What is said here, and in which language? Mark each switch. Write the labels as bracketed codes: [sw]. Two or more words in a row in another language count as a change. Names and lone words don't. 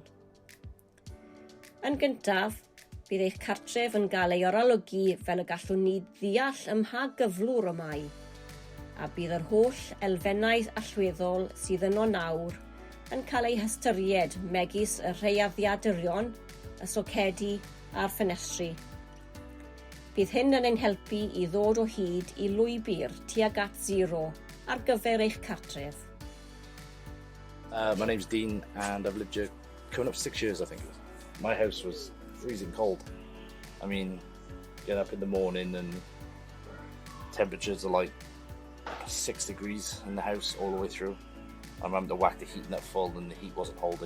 [cy] Yn gyntaf, bydd eich cartref yn cael ei orylygu fel y gallwn ni ddeall ym mha gyflwr y mae, a bydd yr holl elfennau allweddol sydd yno nawr yn cael ei hystyried megis y rhaeaddiadurion, y socedi a'r ffenestri. Bydd hyn yn ein helpu i ddod o hyd i lwybr tuag at zero ar gyfer eich cartref. [en] My name's Dean and I've lived here coming up 6 years, I think. My house was freezing cold. I mean, get up in the morning and temperatures are like 6 degrees in the house all the way through. I'm having to whack the heating up full and the heat wasn't holding.